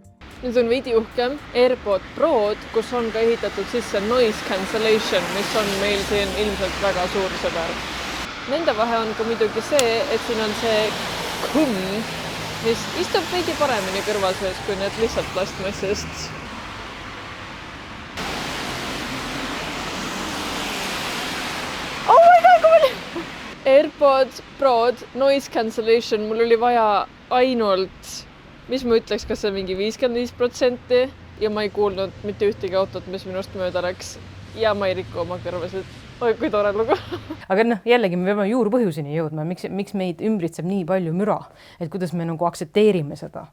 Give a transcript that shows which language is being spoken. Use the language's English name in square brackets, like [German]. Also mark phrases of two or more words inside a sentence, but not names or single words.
[Estonian] Nüüd on veidi uhkem AirPod Prod, kus on ka ehitatud sisse [English] noise cancellation, [Estonian] mis on meil siin ilmselt väga suur sõber. Nende vahe on ka muidugi see, et siin on see kumm, mis istub veidi paremini kõrval sees, kui need lihtsalt plastmassist. [English] Oh my god, [Estonian] kui palju! AirPods Prod [English] noise cancellation, [Estonian] mul oli vaja ainult, mis ma ütleks, kas see mingi 55% ja ma ei kuulnud mitte ühtegi autot, mis minust mööda läks ja ma ei riku oma kõrvasid. Oi, kui tore lugu. Aga jällegi me peame juurpõhjuseni jõudma, miks meid ümbritseb nii palju müra, et kuidas me nagu aktsepteerime seda.